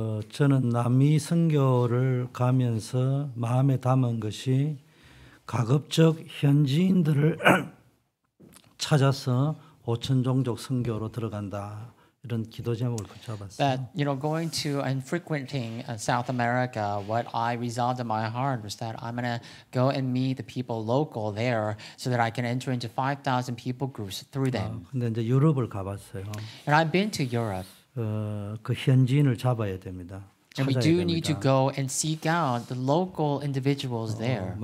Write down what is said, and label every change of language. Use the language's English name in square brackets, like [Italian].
[Korean] 저는 남미 선교를 가면서 마음에 담은 것이 가급적 현지인들을 찾아서 5천 종족 선교로 들어간다. 이런 기도 제목을 붙여봤어요. [English] That going to and frequenting South America, what I resolved in my heart was that I'm gonna go and meet the people local there, so that I can enter into 5,000 people groups through them. [Korean] 근데 이제 유럽을 가봤어요. [English] And I've been to Europe. [Korean] 그 현지인을 잡아야 됩니다. [English] And we [Korean] 찾아야 [English] do need to [Korean] 됩니다. [English] go and seek out the local individuals there.